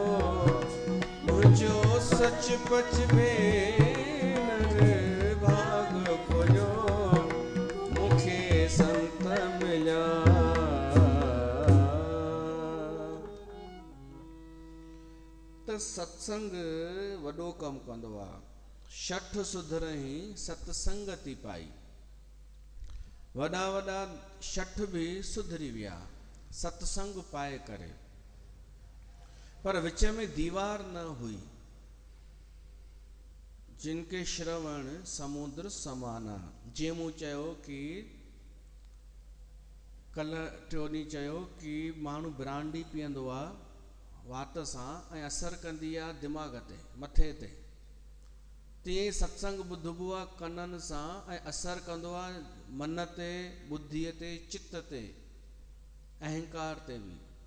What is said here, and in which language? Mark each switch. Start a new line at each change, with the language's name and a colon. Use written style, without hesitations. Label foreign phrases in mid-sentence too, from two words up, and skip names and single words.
Sindhi: मुंहिंजो सच पच भेनर भाग खोलियो, मूंखे संत मिलिया। त सत्संग वॾो कमु कंदो आहे।
Awadhi: शठ सुधरई सत्संगति पाई।
Sindhi: वॾा वॾा शठ बि सुधरी विया सत्संग पाए करे, पर विच में दीवार न हुई।
Awadhi: जिनके श्रवण समुद्र समाना,
Sindhi: जीअं मूं चयो कि कल्ह टियों ॾींहुं चयो कि माण्हू ब्रांडी पीअंदो आहे वात सां ऐं असरु कंदी आहे दिमाग़ ते, मथे ते। तीअं सत्संग ॿुधबो आहे कननि सां ऐं असरु कंदो आहे मन ते, बुद्धीअ ते, चित्त ते, अहंकार ते बि।